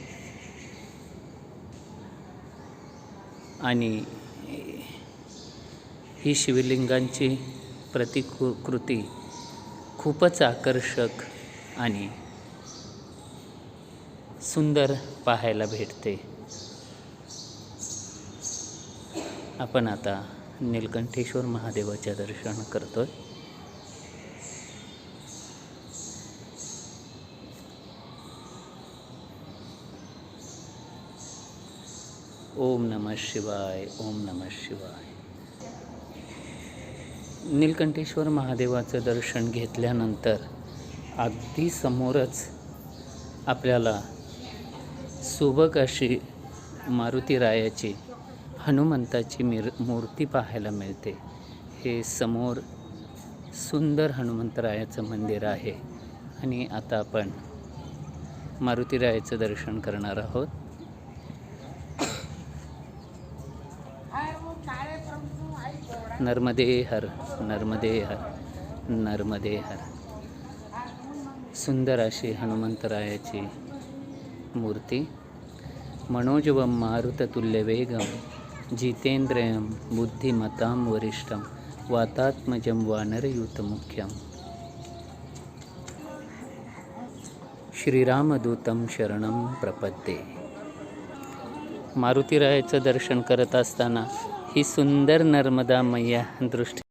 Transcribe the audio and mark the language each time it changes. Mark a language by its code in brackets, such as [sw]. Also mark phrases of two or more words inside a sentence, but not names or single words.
[mr] आणि ही शिवलिंगांची प्रतिकृती खूपच आकर्षक आणि सुंदर पाहायला भेटते. आपण आता नीलकंठेश्वर महादेवाचे दर्शन करतोय. [sa] ओम नमः शिवाय. ओम नमः शिवाय. [mr] नीलकंठेश्वर महादेवाचं दर्शन घेतल्यानंतर अगदी समोरच आपल्याला सुबक अशी मारुतीरायाची हनुमंताची मूर्ती पाहायला मिळते. हे समोर सुंदर हनुमंतरायाचं मंदिर आहे आणि आता आपण मारुतीरायाचं दर्शन करणार आहोत. [sa] नर्मदे हर, नर्मदे हर, नर्मदे हर. [mr] सुंदर अशी हनुमंतरायाची मूर्ती. [sa] मनोजवं मारुततुल्यवेगं जितेंद्रियं बुद्धिमतां वरिष्ठं वातात्मजं वानरयूथमुख्यं श्रीरामदूतं शरणं प्रपद्ये. [mr] मारुतीरायाचं दर्शन करत असताना ही सुंदर नर्मदा मैया दृष्टीस